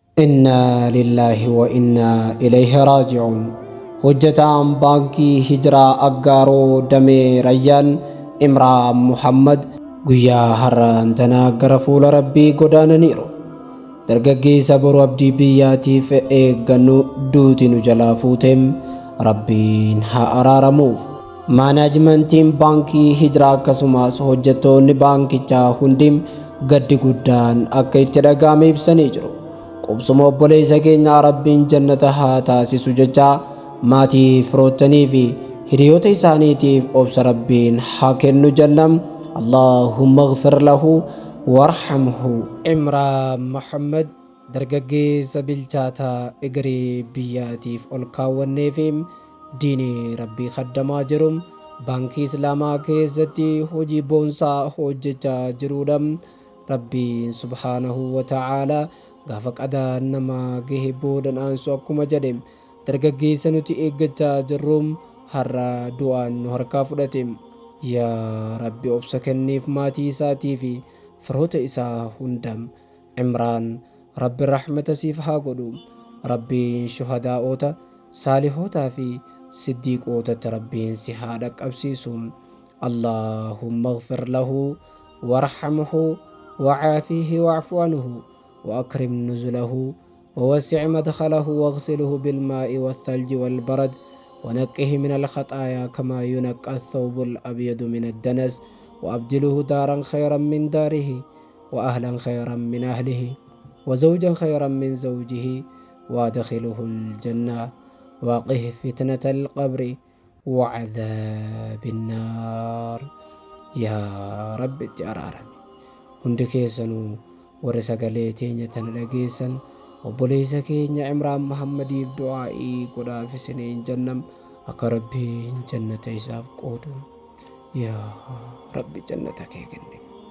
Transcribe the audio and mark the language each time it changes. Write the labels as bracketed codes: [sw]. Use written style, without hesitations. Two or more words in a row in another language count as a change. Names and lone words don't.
[ar] إنا لله وإنا إليه راجعون. [om] hojjetaan baankii hijiraa aggaaroo damee rayyaan imraan muhammad guyyaa har'aan tanaa gara fuula rabbii godaananiiru. dargaggeessa boru abdii biyyaatiif eeggannu duuti nu jalaa fuuteem rabbiin haa araaramuuf. maanaajmentiin baankii hijiraa akkasumas hojjettoonni baankichaa hundim gaddi guddaan akka itti dhaga'ame ibsanii jiru. qubsuma obboleessa keenya rabbiin jannata haa taasisu jechaa maatii firoottanii fi hiriyoota isaaniitiif obsa rabbiin haa kennu jennam. [ar] اللهم اغفر له وارحمه. [om] imraan muhammad dargaggeessa bilchaataa egeree biyyaatiif ol kaawwanneefiim diinii rabbii kaddamaa jirum baankii islaamaa keessatti hojii boonsaa hojjechaa jiruudham. rabbiin [ar] سبحانه وتعالى [om] gaafa qadaan namaa gahe boodan aansu akkuma jedhem dargaggeessa nuti eeggachaa jirrum har'a du'aan nu harkaa fudhatem. yaa rabbi obsa kenniif maatii isaatii fi firoota isaa hundam. imraan rabbi rahmata siif haa godhu. rabbiin shuhadaa'oota saalihootaa fi siddiiqootatti rabbiin si haa dhaqqabsiisu. [ar] اللهم اغفر له وارحمه وعافه واعف عنه وأكرم نزله ووسع مدخله واغسله بالماء والثلج والبرد ونقه من الخطايا كما ينقى الثوب الأبيض من الدنس وأبدله دارا خيرا من داره وأهلا خيرا من أهله وزوجا خيرا من زوجه وادخله الجنة وقه فتنة القبر وعذاب النار. يا رب تأرارني هندك يسنو [om] warri sagalee teenya tana dhageessan obboleessa keenya imraan muhammadiif du'aa'ii godhaaf isiniin jennam akka rabbiin jannata isaaf qoodu. yaa rabbi jannata kee kenni.